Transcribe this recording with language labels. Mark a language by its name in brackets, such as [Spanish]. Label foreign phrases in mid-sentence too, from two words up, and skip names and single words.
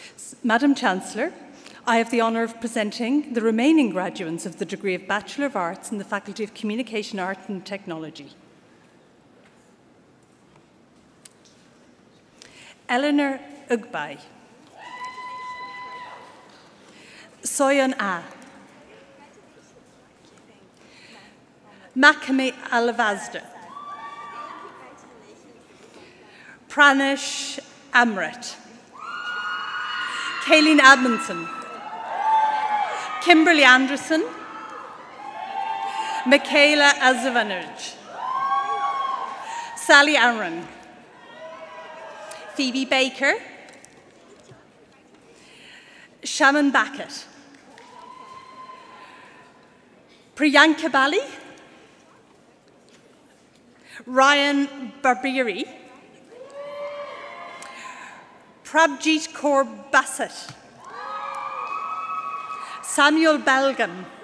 [English] Madam Chancellor, I have the honour of presenting the remaining graduates of the degree of Bachelor of Arts in the Faculty of Communication, Art and Technology. Eleanor Ugbai. Soyan A. Makame Alavazda. Pranish Amrit. Kayleen Admonson. Kimberly Anderson. Michaela Azavanage. Sally Aaron. Phoebe Baker. Shaman Backett. Priyanka Bali. Ryan Barbiri. Prabjit Kaur Bassett. Samuel Belgan.